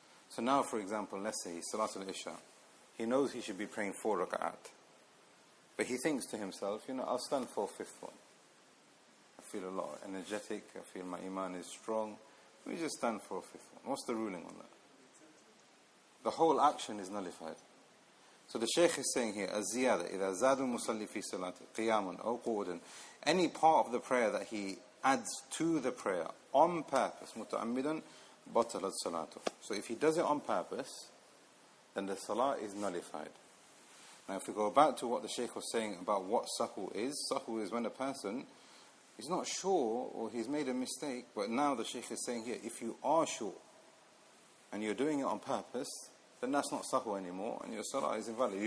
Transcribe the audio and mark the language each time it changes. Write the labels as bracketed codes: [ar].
[en] So now, for example, let's say Salat al-Isha. He knows he should be praying 4 rak'at. But he thinks to himself, I'll stand for a fifth one. I feel a lot energetic. I feel my iman is strong. Let me just stand for a fifth one. What's the ruling on that? The whole action is nullified. So the Shaykh is saying here, [ar] az-ziyada, إِذَا زَادُ الْمُصَلِّ فِي صَلَاتِ قِيَامٌ أَوْ قُعُودٌ. [en] Any part of the prayer that he adds to the prayer on purpose, [ar] مُتَعَمِّدًا بَطَلَتْ صَلَاتُهُ. [en] So if he does it on purpose, then the salah is nullified. Now if we go back to what the Shaykh was saying about what sahw is when a person is not sure or he's made a mistake, but now the Shaykh is saying here, if you are sure and you're doing it on purpose, then that's not sahw anymore, and your salah is invalid.